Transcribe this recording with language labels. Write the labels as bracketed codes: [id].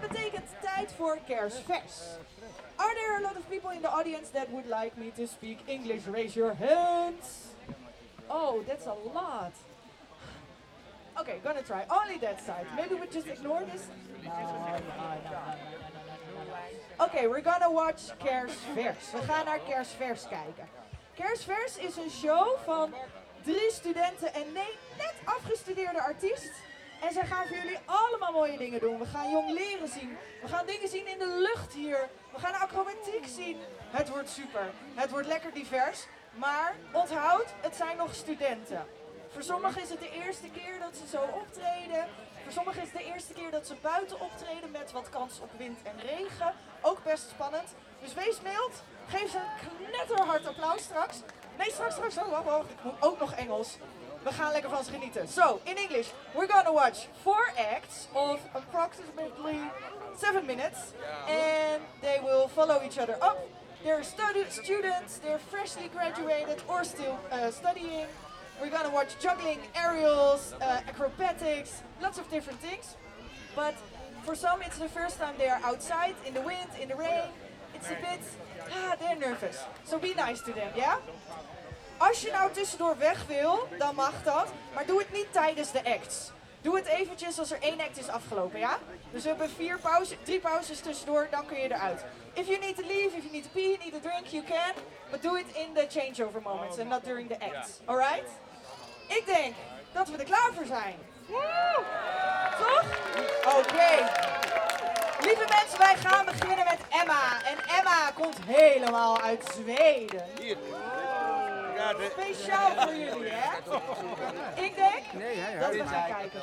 [nl] Dat betekent tijd voor kerstvers. [en] Are there a lot of people in the audience that would like me to speak English? Raise your hands. Oh, that's a lot. Oké, okay, gonna try. Only that side. Maybe we just ignore this. Oké, we're gonna watch kerstvers. [nl] We gaan naar kerstvers kijken. Kerstvers is een show van 3 studenten en 9 net afgestudeerde artiesten. En zij gaan voor jullie allemaal mooie dingen doen. We gaan jong leren zien. We gaan dingen zien in de lucht hier. We gaan acrobatiek zien. Het wordt super. Het wordt lekker divers. Maar onthoud, het zijn nog studenten. Voor sommigen is het de eerste keer dat ze zo optreden. Voor sommigen is het de eerste keer dat ze buiten optreden met wat kans op wind en regen. Ook best spannend. Dus wees mild. Geef ze een knetterhard applaus straks. Nee, straks. Ook nog Engels. We gaan lekker van ze genieten. [en] So, in English, we're gonna watch 4 acts of approximately 7 minutes. And they will follow each other up. They're students, they're freshly graduated or still studying. We're gonna watch juggling, aerials, acrobatics, lots of different things. But for some, it's the first time they are outside, in the wind, in the rain. It's a bit, they're nervous. So be nice to them, yeah? [nl] Als je nou tussendoor weg wil, dan mag dat. Maar doe het niet tijdens de acts. Doe het eventjes als er 1 act is afgelopen, ja? Dus we hebben 3 pauzes tussendoor, dan kun je eruit. [en] If you need to leave, if you need to pee, you need a drink, you can. But do it in the changeover moments and not during the acts. Alright? [nl] Ik denk dat we er klaar voor zijn. Woo! Toch? Oké. Lieve mensen, wij gaan beginnen met Emma. En Emma komt helemaal uit Zweden. Speciaal voor jullie, hè? Ik denk dat we gaan kijken.